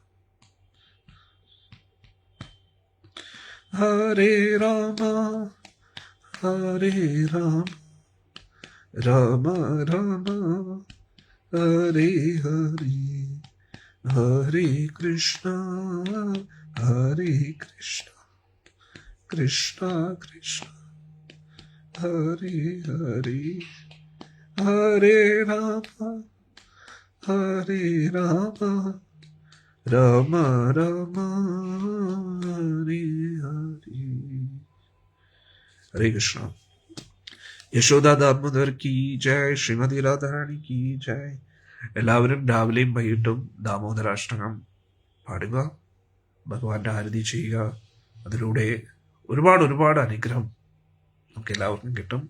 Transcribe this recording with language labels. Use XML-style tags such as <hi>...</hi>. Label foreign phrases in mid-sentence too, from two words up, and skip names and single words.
<sa>हरे राम राम राम हरे हरे हरे कृष्ण कृष्ण कृष्ण हरे हरे हरे राम राम राम हरे हरे हरे कृष्ण</sa> <hi>यशोदा दामोदर की जय श्रीमती राधारानी की जय</hi> <ml>എല്ലാവരും രാവിലെയും വൈകിട്ടും ദാമോദരാഷ്ടകം പാടുക ഭഗവാന്റെ ആരതി ചെയ്യുക അതിലൂടെ ഒരുപാട് അനുഗ്രഹം നമുക്ക് എല്ലാവർക്കും കിട്ടും.</ml>